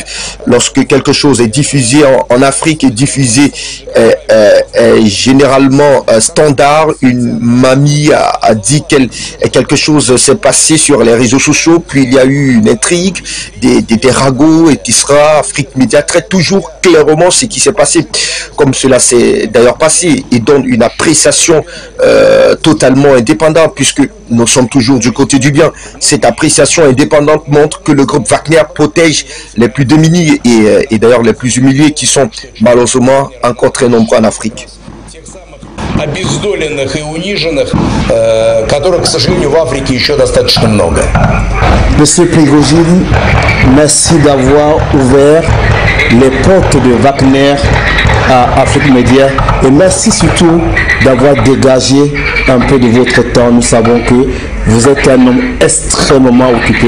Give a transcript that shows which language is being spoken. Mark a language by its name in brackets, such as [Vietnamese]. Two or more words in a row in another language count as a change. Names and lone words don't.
[French] Lorsque quelque chose est diffusé en Afrique et diffusé généralement standard, une mamie a dit quelque chose s'est passé sur les réseaux sociaux, puis il y a eu une intrigue, des ragots, et Tisra, Afrique Média traite toujours clairement ce qui s'est passé, comme cela s'est d'ailleurs passé, et donne une appréciation totalement indépendante, puisque nous sommes toujours du côté du bien. Cette appréciation indépendante montre que le groupe Wagner protège les plus démunis et d'ailleurs les plus humiliés qui sont malheureusement encore très nombreux en Afrique. [Russian] Обездоленных и униженных, которых, к сожалению, в Африке еще достаточно много. [French] Monsieur Prigogine, merci d'avoir ouvert les portes de Wagner à Afrique Média et merci surtout d'avoir dégagé un peu de votre temps. Nous savons que vous êtes un homme extrêmement occupé.